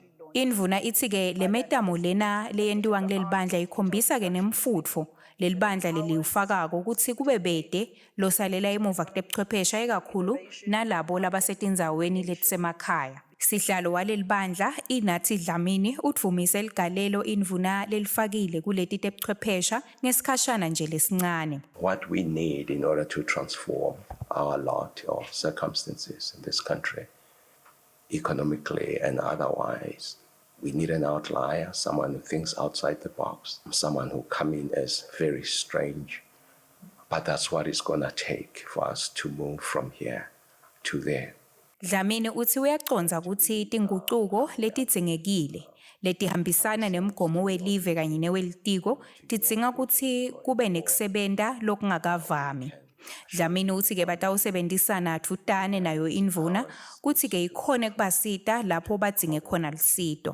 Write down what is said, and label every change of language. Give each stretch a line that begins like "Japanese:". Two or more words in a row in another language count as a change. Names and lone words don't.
Swati: Indvuna itsi-ke lemetamo lena leyentiwa ngilelibandla ikhombisa-ke nemfutfo lelibandla leliwufakako kutsi kube bete losalela emuva kutebuchwephesha ekakhulu nalabo labasetindzaweni letisemakhaya. Sihlalo walelibandla Inathi Dlamini utfumise ligalelo indvuna lelifakile kuleti tebuchwephesha ngesikhashana nje lesincane.
English: What we need in order to transform our lot or circumstances in this country, economically and otherwise, we need an outlier, someone who thinks outside the box, someone who come in as very strange. But that's what it's gonna take for us to move from here to there.
Swati: Dlamini utsi uyaconza kutsi tingucuko letidzingekile letihambisana nemgomo welive kanye newelitiko tidzinga kutsi kube nekusebenta lokungakavami. Dlamini utsi-ke batawusebenzisana thutane nayo indvuna kutsi-ke ikhone kubasita lapho badzinge khona lusito.